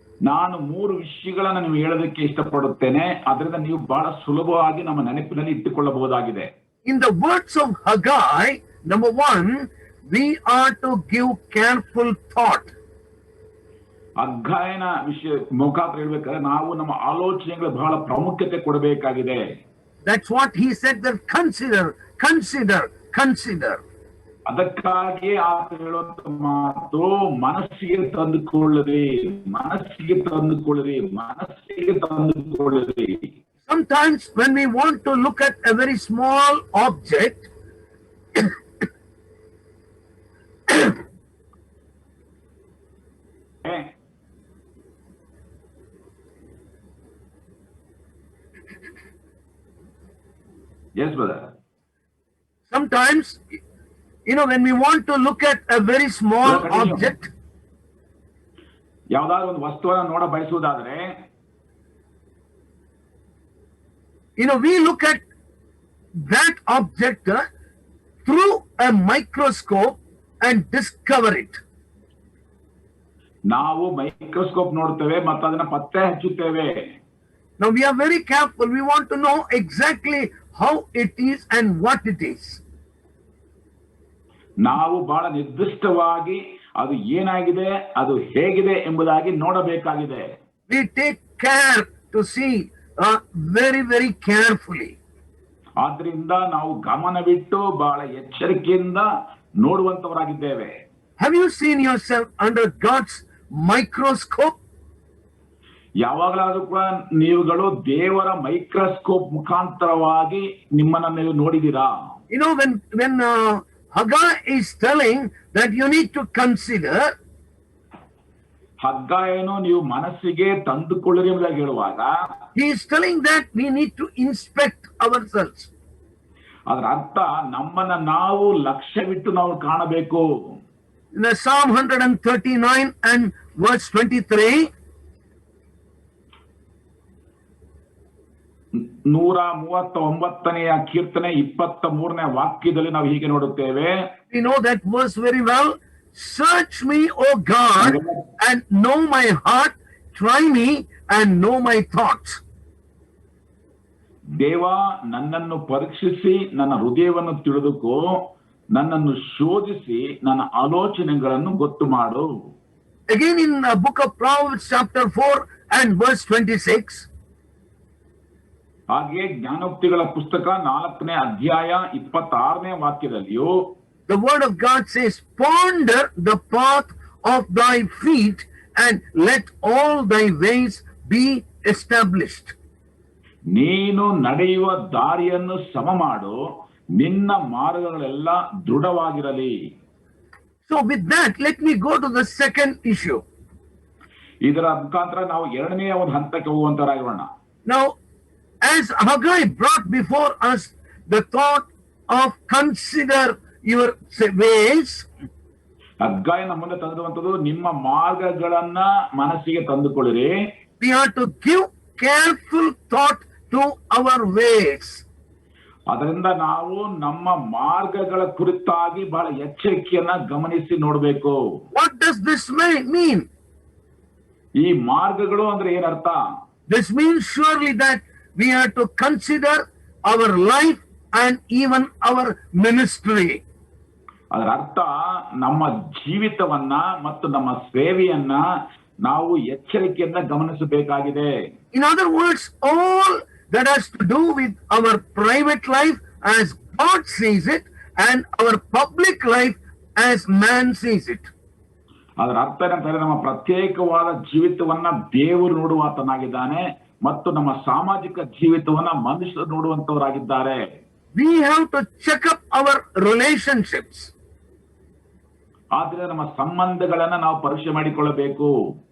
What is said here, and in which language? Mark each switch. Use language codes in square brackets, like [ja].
[kn] ನಾನು 3 ವಿಷಯಗಳನ್ನು ನೀವು ಹೇಳೋದಕ್ಕೆ ಇಷ್ಟಪಡುತ್ತೇನೆ, ಅದರಿಂದ ನೀವು ಬಹಳ ಸುಲಭವಾಗಿ ನಮ್ಮ ನೆನಪಿನಲ್ಲಿ ಇಟ್ಟುಕೊಳ್ಳಬಹುದಾಗಿದೆ. [en] In the words of Haggai, number 1, we are to give careful thought. [kn] ಅಗ್ಗಾಯನ ವಿಷಯ ಮುಖಾಂತರ ಹೇಳ್ಬೇಕಾದ್ರೆ ನಾವು ನಮ್ಮ ಆಲೋಚನೆಗಳು ಬಹಳ ಪ್ರಾಮುಖ್ಯತೆ ಕೊಡಬೇಕಾಗಿದೆ. [en] That's what he said, that consider, consider, consider. [kn] ಅದಕ್ಕಾಗಿ ಆತ ಹೇಳುವಂತ ಮಾತು ಮನಸ್ಸಿಗೆ ತಂದುಕೊಳ್ಳಿರಿ, ಮನಸ್ಸಿಗೆ ತಂದುಕೊಳ್ಳಿರಿ, ಮನಸ್ಸಿಗೆ ತಂದುಕೊಳ್ಳಿರಿ. [en] Sometimes when we want to look at a very small object, Yes, brother. Sometimes, when we want to look at a very small Brother, continue. object, [kn] ಯಾವ್ದಾದ್ರು ಒಂದು ವಸ್ತುವನ್ನು ನೋಡ ಬಯಸುವುದಾದ್ರೆ [en] we look at that object through a microscope and discover it. [kn] ನಾವು microscope ನೋಡ್ತೇವೆ ಮತ್ತು ಅದನ್ನ ಪತ್ತೆ ಹಚ್ಚುತ್ತೇವೆ. [en] Now we are very careful. We want to know exactly how it is and what it is. [kn] ನಾವು ಬಹಳ ನಿರ್ದಿಷ್ಟವಾಗಿ ಅದು ಏನಾಗಿದೆ, ಅದು ಹೇಗಿದೆ ಎಂಬುದಾಗಿ ನೋಡಬೇಕಾಗಿದೆ. [en] We take care to see very, very carefully. [kn] ಆದ್ರಿಂದ ನಾವು ಗಮನವಿಟ್ಟು ಬಹಳ ಎಚ್ಚರಿಕೆಯಿಂದ ನೋಡುವಂತವರಾಗಿದ್ದೇವೆ. [en] Have you seen yourself under God's microscope? [kn] ಯಾವಾಗಲಾದ್ರೂ ಕೂಡ ನೀವುಗಳು ದೇವರ ಮೈಕ್ರೋಸ್ಕೋಪ್ ಮುಖಾಂತರವಾಗಿ ನಿಮ್ಮನ್ನ ನೀವು ನೋಡಿದೀರಾ? [en] When Haggai is telling that you need to consider, [kn] ಹಗ್ಗಾಯನು ನೀವು ಮನಸ್ಸಿಗೆ ತಂದುಕೊಳ್ಳಿರಿ ಎಂಬುದಾಗಿ ಹೇಳುವಾಗ [en] he is telling that we need to inspect ourselves. [kn] ಅದರ ಅರ್ಥ ನಮ್ಮನ್ನ ನಾವು ಲಕ್ಷ್ಯವಿಟ್ಟು ನಾವು ಕಾಣಬೇಕು. [en] In Psalm 139 and verse 23, [kn] 139ನೇ ಕೀರ್ತನೆ 23ನೇ ವಾಕ್ಯದಲ್ಲಿ ನಾವು ಹೀಗೆ ನೋಡುತ್ತೇವೆ. [en] we know that verse very well. Search me, O God, and know my heart. Try me and know my thoughts. [kn] ದೇವ, ನನ್ನನ್ನು ಪರೀಕ್ಷಿಸಿ ನನ್ನ ಹೃದಯವನ್ನು ತಿಳಿದುಕೋ, ನನ್ನನ್ನು ಶೋಧಿಸಿ ನನ್ನ ಆಲೋಚನೆಗಳನ್ನು ಗೊತ್ತು ಮಾಡು. [en] Again in the book of Proverbs chapter 4 and verse 26, [kn] ಹಾಗೆ ಜ್ಞಾನೋಕ್ತಿಗಳ ಪುಸ್ತಕ 4ನೇ ಅಧ್ಯಾಯ 26ನೇ ವಾಕ್ಯದಲ್ಲಿಯೂ [en] the word of God says, ponder the path of thy feet and let all thy ways be established. [kn] ನೀನು ನಡೆಯುವ ದಾರಿಯನ್ನು ಸಮ ಮಾಡು, ನಿನ್ನ ಮಾರ್ಗಗಳೆಲ್ಲ ದೃಢವಾಗಿರಲಿ. [en] So with that, let me go to the second issue. [kn] ಇದರ ಮುಖಾಂತರ ನಾವು ಎರಡನೆಯ ಒಂದು ಹಂತಕ್ಕೆ ಹೋಗುವಂತರಾಗಿರೋಣ. [en] Now, as Haggai brought before us the thought of consider your ways, [kn] ಹಗ್ಗಾಯನ ಮುಂದೆ ತಂದಿರುವಂತದ್ದು ನಿಮ್ಮ ಮಾರ್ಗಗಳನ್ನ ಮನಸ್ಸಿಗೆ ತಂದುಕೊಳ್ಳಿರಿ. [en] we are to give careful thought to our ways. [kn] ಅದರಿಂದ ನಾವು ನಮ್ಮ ಮಾರ್ಗಗಳ ಕುರಿತಾಗಿ ಬಹಳ ಎಚ್ಚರಿಕೆಯನ್ನ ಗಮನಿಸಿ ನೋಡಬೇಕು. [en] What does this mean? [kn] ಈ ಮಾರ್ಗಗಳು ಅಂದ್ರೆ ಏನರ್ಥ? [en] This means surely that we are to consider our life and even our ministry. [kn] ಅದರ ಅರ್ಥ ನಮ್ಮ ಜೀವಿತವನ್ನ ಮತ್ತು ನಮ್ಮ ಸೇವೆಯನ್ನ ನಾವು ಎಚ್ಚರಿಕೆಯಿಂದ ಗಮನಿಸಬೇಕಾಗಿದೆ. [en] In other words, all that has to do with our private life as God sees it and our public life as man sees it. [kn] ಅದರ ಅರ್ಥ ಏನಂತಂದ್ರೆ ನಮ್ಮ ಪ್ರತ್ಯೇಕವಾದ ಜೀವಿತವನ್ನ ದೇವರು ನೋಡುವಾತನಾಗಿದ್ದಾನೆ ಮತ್ತು ನಮ್ಮ ಸಾಮಾಜಿಕ ಜೀವಿತವನ್ನ ಮನುಷ್ಯರು ನೋಡುವಂತವರಾಗಿದ್ದಾರೆ. [en] We have to check up our relationships. [kn] ಆದ್ರೆ ನಮ್ಮ ಸಂಬಂಧಗಳನ್ನ ನಾವು ಪರೀಕ್ಷೆ ಮಾಡಿಕೊಳ್ಳಬೇಕು.